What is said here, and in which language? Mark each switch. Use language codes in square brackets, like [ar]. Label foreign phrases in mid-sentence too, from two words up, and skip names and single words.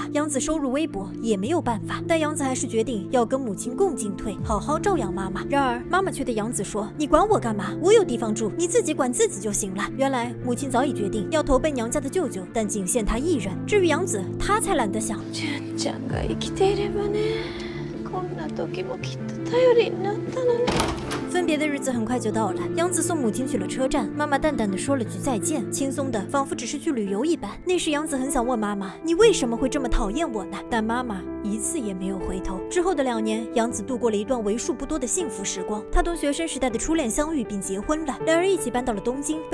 [zh] 阳子收入微薄，也没有办法。但阳子还是决定要跟母亲共进退，好好照养妈妈。然而妈妈却对阳子说，你管我干嘛？我有地方住，你自己管自己就行了。原来母亲早已決定要投奔娘家的舅舅，但仅限他一人。至于阳子，他才懒得想。 [ja] 純ちゃんが生きていればね、こんな時もきっと頼りになったのね。 [zh] 分别的日子很快就到了，阳子送母亲去了车站，妈妈淡淡的说了句再见，轻松的仿佛只是去旅游一般。那时阳子很想问妈妈，你为什么会这么讨厌我呢？但妈妈一次也没有回头。之后的2年，阳子度过了一段为数不多的幸福时光。她同学生时代的初恋相遇并结婚了，2人一起搬到了东京。